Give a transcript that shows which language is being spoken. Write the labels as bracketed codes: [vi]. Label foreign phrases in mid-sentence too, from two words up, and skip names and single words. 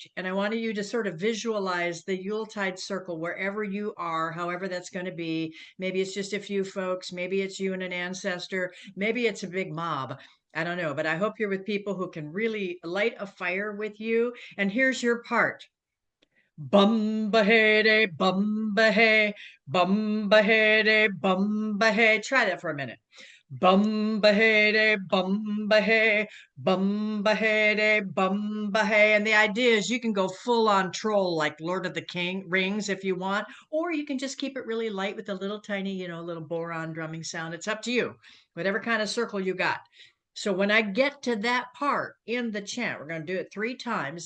[en] And I want you to sort of visualize the Yuletide circle wherever you are, however that's going to be. Maybe it's just a few folks, maybe it's you and an ancestor, maybe it's a big mob. I don't know, but I hope you're with people who can really light a fire with you. And here's your part. Bumba hey day, bumba hey, bumba hey day, bumba hey. Try that for a minute. Bumba hey day, bumba hey, bumba hey day, bumba hey. And the idea is you can go full on troll like Lord of the Rings if you want, or you can just keep it really light with a little tiny, little boron drumming sound. It's up to you, whatever kind of circle you got. So when I get to that part in the chant, we're going to do it 3 times.